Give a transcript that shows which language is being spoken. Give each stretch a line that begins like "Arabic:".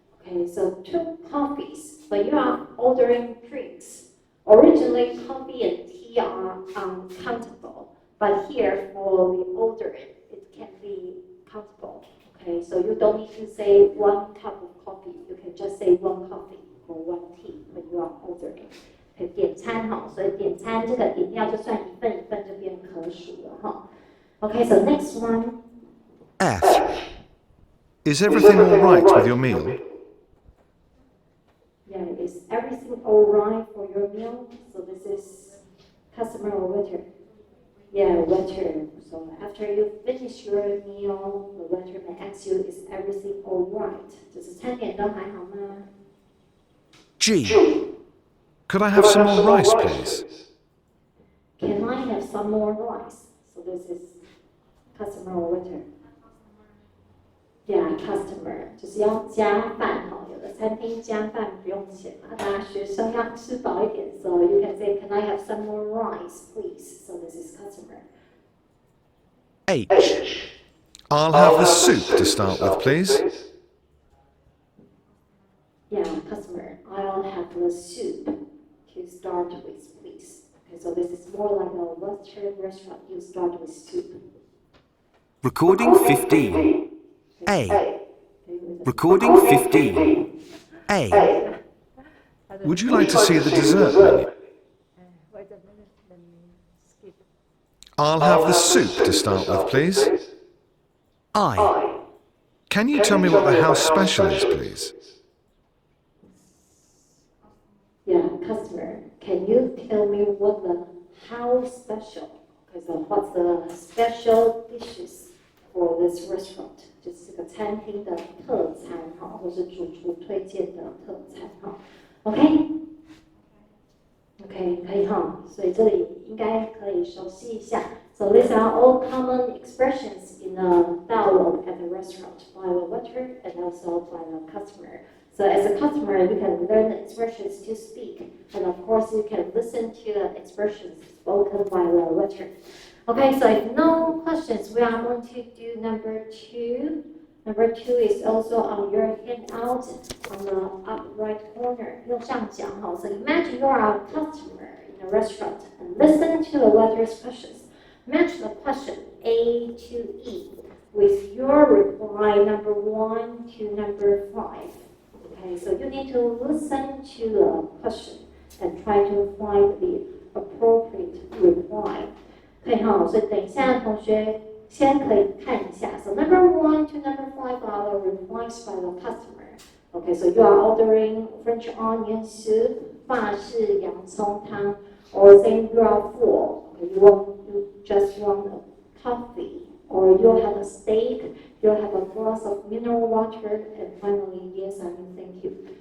English: Okay, so 2 coffees, but you are ordering drinks. Originally, coffee and tea are uncountable, but here for the ordering, it can be countable. Okay, so you don't need to say 1 cup of coffee. You can just say 1 coffee or 1 tea when you are ordering.
Chinese: 可以点餐哈，所以点餐这个饮料就算一份一份就变可数了哈。
English: Okay, so next one. F. Is everything all right with your meal? Yeah, is everything all right for your meal? So this is customer or waiter? Yeah, waiter. So after you finish your meal, the waiter may ask you, is everything all right?
Chinese: 就是餐点都还好吗？
English: G. Could I have some more rice, please? Can I have some more rice? So this is customer or waiter? Yeah, customer.
Chinese: 就是要加饭哈，有的餐厅加饭不用钱嘛，大家学生要吃饱一点。
English: So you can say, can I have some more rice, please? So this is customer. H. I'll have the soup to start with, please. Yeah, customer. I'll have the soup to start with, please. Okay, so this is more like a Western restaurant. You start with soup. Recording 15. A. Recording 15. A. Would you like to see the dessert menu? I'll have the soup to start with, please. I, Can you tell me what the house special is, please? Yeah, customer, can you tell me what the house special? Okay, so what's the special dishes for this restaurant?
Chinese: 就是这个餐厅的特餐哈，或是主厨推荐的特餐哈。 OK， 可以哈，所以这里应该可以熟悉一下。
English: So these are all common expressions in a dialogue at the restaurant by the waiter and also by the customer. So as a customer, you can learn the expressions to speak, and of course you can listen to the expressions spoken by the waiter. Okay, so if no questions, we are going to do number 2. Number 2 is also on your handout on the up right corner.
Chinese: 右上角哈.
English: So imagine you are a customer in a restaurant and listen to the waiter's questions. Match the question A to E with your reply number 1 to number 5. Okay, so you need to listen to the question and try to find the appropriate reply.
Chinese: 可以哈，所以等一下同学先可以看一下。
English: So number 1 to number 5 are the replies by the customer. Okay, so you are ordering French onion soup,
Chinese: 法式洋葱汤,
English: or saying you are full. Okay, you just want a coffee, or you have a steak, you have a glass of mineral water, and finally, yes, I mean thank you.